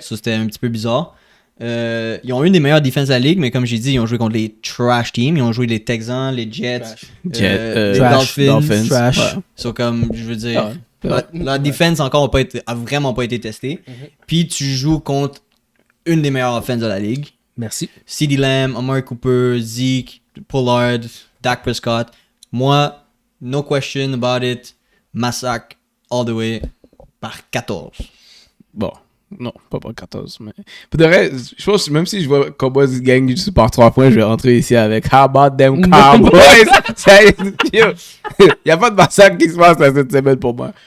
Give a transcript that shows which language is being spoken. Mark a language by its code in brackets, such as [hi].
[fr] Ça, c'était un petit peu bizarre. Ils ont une des meilleures défenses de la ligue, mais comme j'ai dit, ils ont joué contre les [en] trash teams. [fr] Ils ont joué les Texans, les Jets, les Dolphins. [en] Trash. [fr] Ouais. [en] So, [fr] comme, je veux dire, Ouais. la défense encore a vraiment pas été testée. Puis tu joues contre une des meilleures offenses de la ligue. Merci. CeeDee Lamb, Amari Cooper, Zeke, Pollard, Dak Prescott. Moi, [en] no question about it. Massacre all the way [fr] par 14. Bon, non, pas par 14. Mais... Pour de vrai, je pense que même si je vois Cowboys gang juste par 3 points, je vais rentrer ici avec [en] How about them Cowboys? [fr] Il n'y a pas de massacre qui se passe là, cette semaine pour moi.